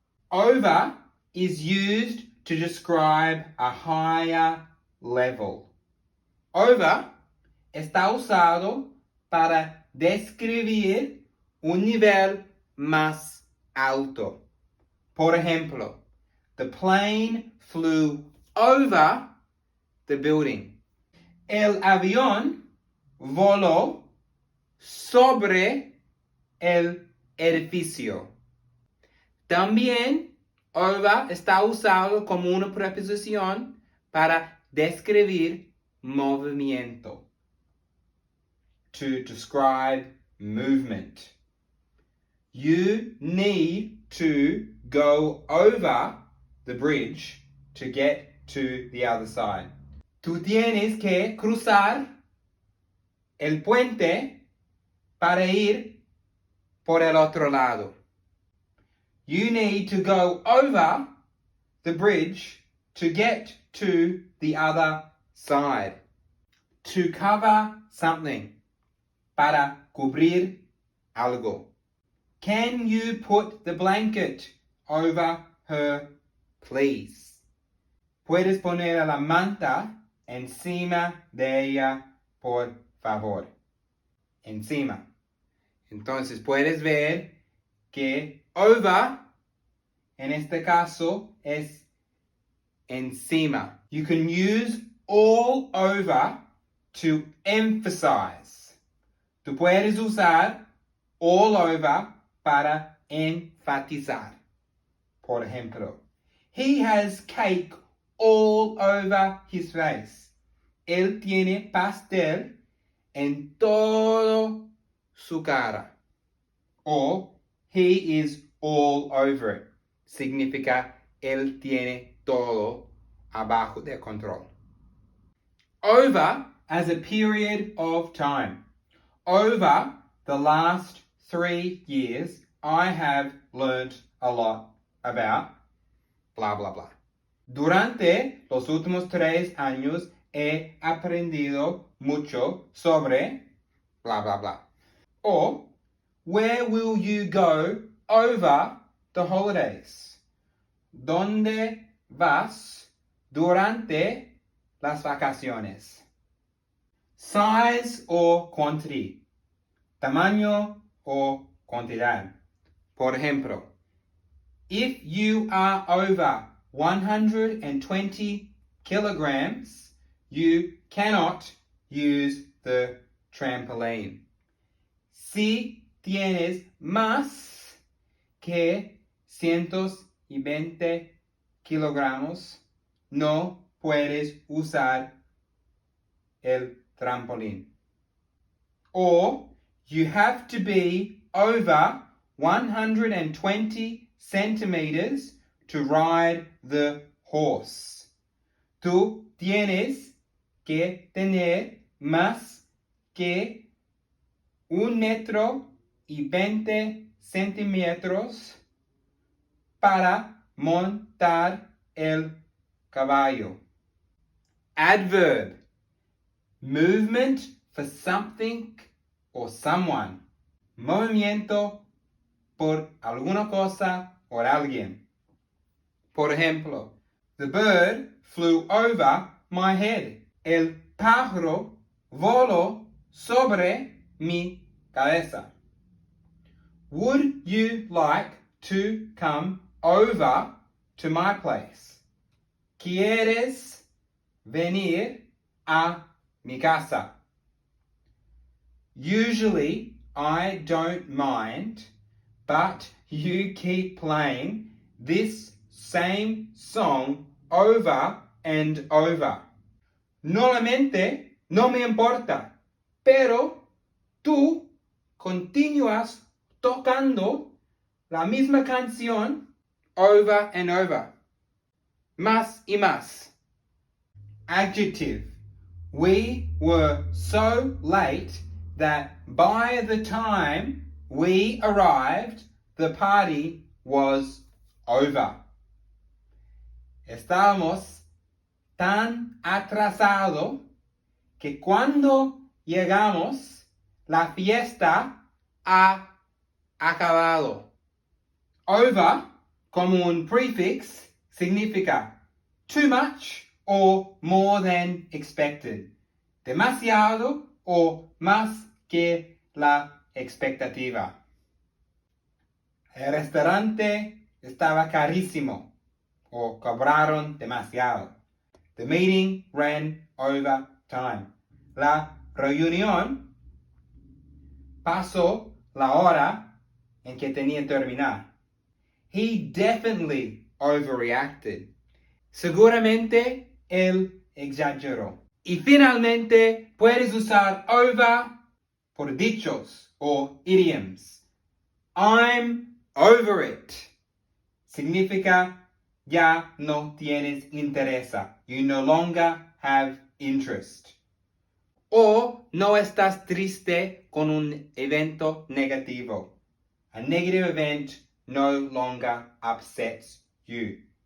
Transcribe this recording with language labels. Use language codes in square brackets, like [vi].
[en] Over is used to describe a higher level. [es] Over está usado para describir un nivel más alto. Por ejemplo, [en] the plane flew over the building. [es] El avión voló sobre el edificio. También over está usado como una preposición para describir movimiento. [en] To describe movement. You need to go over the bridge to get to the other side. [es] Tú tienes que cruzar el puente para ir por el otro lado. [en] You need to go over the bridge to get to the other side. To cover something. [es] Para cubrir algo. [en] Can you put the blanket over her, please? [es] Puedes poner la manta encima de ella, por favor. Encima. Entonces puedes ver que over, en este caso, es encima. [en] You can use all over to emphasize. [es] Tú puedes usar all over para enfatizar. Por ejemplo, [en] he has cake all over his face. [es] Él tiene pastel en todo su cara. [en] Or, he is all over it. [es] Significa él tiene todo abajo de control. [en] Over as a period of time. Over the last 3 years, I have learned a lot about blah, blah, blah. [es] Durante los últimos 3 años he aprendido mucho sobre blah, blah, blah. [en] Or, where will you go over the holidays? [es] ¿Dónde vas durante las vacaciones? [en] Size or quantity. [es] Tamaño o cantidad. Por ejemplo, [en] if you are over 120 kilograms, you cannot use the trampoline. [es] Si tienes más que 120 kilogramos, no puedes usar el trampolín. [en] Or, you have to be over 120 centimeters to ride the horse. [es] Tú tienes que tener más que 1,20 centímetros para montar el caballo. [en] Adverb. Movement for something or someone. [es] Movimiento por alguna cosa o alguien. Por ejemplo, [en] the bird flew over my head. [es] El pájaro voló sobre mi cabeza. [en] Would you like to come over to my place? [es] ¿Quieres venir a mi casa? [en] Usually, I don't mind, but you keep playing this same song over and over. [es] Normalmente, no me importa, pero tú continúas tocando la misma canción [en] over and over. [es] Más y más. [en] Adjective. We were so late that by the time we arrived, the party was over. [es] Estábamos tan atrasados que cuando llegamos, la fiesta ha acabado. [en] Over, [es] como un [en] prefix, [es] significa [en] too much or more than expected. [es] Demasiado o más que la expectativa. El restaurante estaba carísimo o cobraron demasiado. [en] The meeting ran over time. [es] La reunión pasó la hora en que tenía que terminar. [en] He definitely overreacted. [es] Seguramente él exageró. Y finalmente puedes usar over por dichos o idioms. [en] I'm over it. [es] Significa ya no tienes interés. [en] You no longer have interest. [es] O no estás triste con un evento negativo. [en] A negative event no longer upsets you.